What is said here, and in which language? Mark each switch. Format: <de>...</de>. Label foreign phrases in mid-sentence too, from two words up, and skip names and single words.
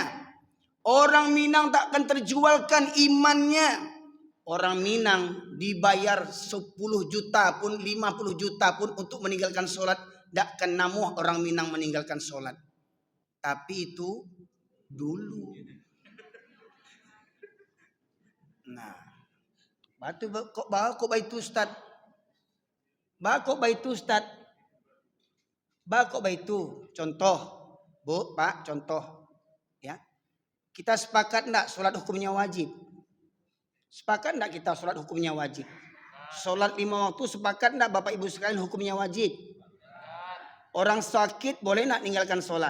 <id>Orang Minang takkan terjualkan imannya. Orang Minang dibayar 10 juta pun, 50 juta pun untuk meninggalkan sholat, takkan namuh orang Minang meninggalkan sholat. Tapi itu dulu. Nah,</id> <min>batu kok baitu Ustaz? Kok baitu Ustaz? Kok baitu?</min> <id>Contoh, Bu, Pak, contoh. Ya. Kita sepakat enggak sholat hukumnya wajib? Sepakat enggak kita sholat hukumnya wajib? Sholat 5 waktu sepakat enggak Bapak Ibu sekalian hukumnya wajib? Orang sakit boleh enggak meninggalkan sholat?</id>